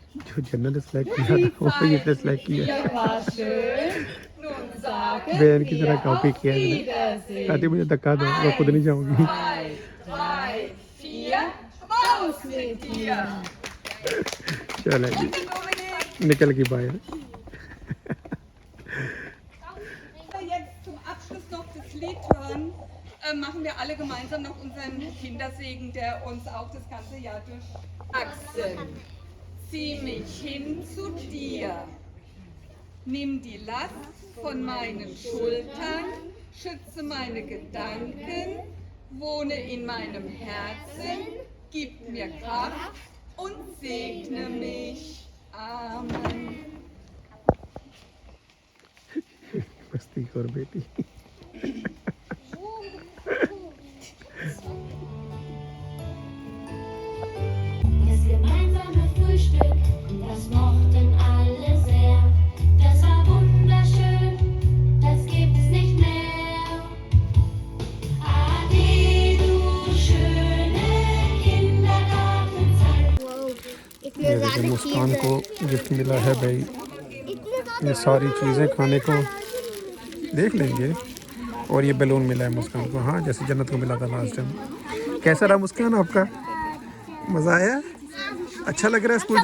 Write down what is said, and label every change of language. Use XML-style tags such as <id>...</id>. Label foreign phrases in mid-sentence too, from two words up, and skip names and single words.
<hi>जो जन्नत ने सेलेक्ट किया था वो इसने सेलेक्ट किया।</hi> <de>Hier war schön. Nun sagen</de> <hi>बहन की तरह कॉपी किया है</hi> <de>Wiedersehen.</de> <hi>कहती मुझे धक्का दो मैं खुद नहीं जाऊंगी। 2, 3, 4.</hi> <de>Raus mit dir.</de> <hi>चलो जी निकल गई बाहर।</hi> <de>Jetzt zum Abschluss noch das Lied hören, machen wir alle gemeinsam noch unseren Kindersegen, der uns auch das ganze Jahr durch. Axel, zieh mich hin zu dir. Nimm die Last von meinen Schultern, schütze meine Gedanken, wohne in meinem Herzen, gib mir Kraft und segne mich. Amen.</de> <hi>मस्ती कर बेटी।</hi> <de>Das gemeinsame Frühstück, das mochten alle sehr. Das war wunderschön, das gibt's nicht mehr. Ade, du schöne Kindergartenzeit.</de> <hi>ये देखिए मुस्कान को गिफ्ट मिला है भाई ये सारी चीज़ें खाने को देख लेंगे और ये बैलून मिला है मुस्कान को। हाँ जैसे जन्नत को मिला था</hi> <en>last time.</en> <hi>कैसा रहा मुस्कान आपका? मज़ा आया? अच्छा लग रहा है स्कूल</hi>